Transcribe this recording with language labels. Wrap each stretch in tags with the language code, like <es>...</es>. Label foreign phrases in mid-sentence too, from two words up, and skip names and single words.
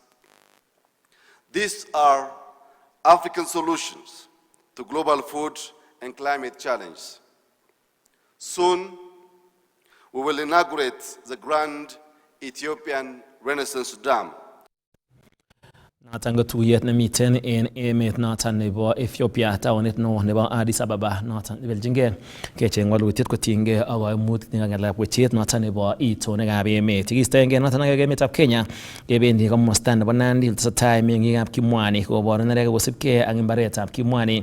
<en>These are African solutions to global food and climate challenges. Soon, we will inaugurate the Grand Ethiopian Renaissance Dam.</en> <kln>Noton ko tuyet nemiten en emet noton nebo Ethiopia taonit neo nebo Addis Ababa noton nebeljingei kecheng walutiet kotinygei ak koimutik ng'alekab wechet noton nebo itonwekab emet. Kistoengei noton ak emetab Kenya kebendi komosta nebo Nandi tesetai meng'ikab Kimwani koboru neregek kosibgei ak mbaretab Kimwani.</kln>